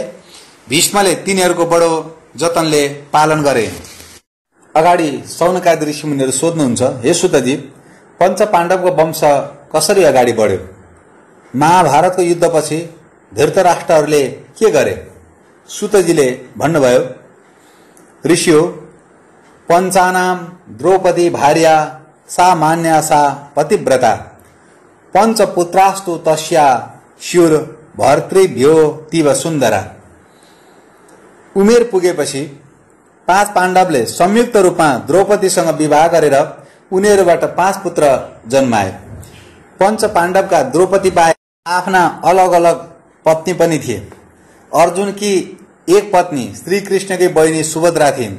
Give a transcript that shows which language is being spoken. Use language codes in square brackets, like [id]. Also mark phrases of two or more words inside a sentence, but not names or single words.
[ne] भीष्मले तिनीहरूको बडो जतनले पालन गरे। अगाडि सौनकादि ऋषिमुनिहरू सोध्नुहुन्छ, हे सुतजी, पञ्च पाण्डवको वंश कसरी अगाडि बढ्यो? महाभारतको युद्धपछि धृतराष्ट्रहरूले के गरे? सुतजीले भन्नुभयो, [sa] ऋषियो, पञ्चानाम द्रौपदी भार्या सा मान्या सा पतिव्रता पञ्चपुत्रास्तु तस्या स्युर भर्तृभ्यो तीव सुन्दरा। [ne] उमेर पुगेपछि 5 पाण्डवले संयुक्त रूपमा द्रौपदीसँग विवाह गरेर उनीहरूबाट 5 पुत्र जन्माए। पञ्च पाण्डवका द्रौपदी बाहेक आफ्ना अलग अलग पत्नी पनि थिए। अर्जुनकी एक पत्नी श्रीकृष्णकी बहिनी सुभद्रा थिइन्।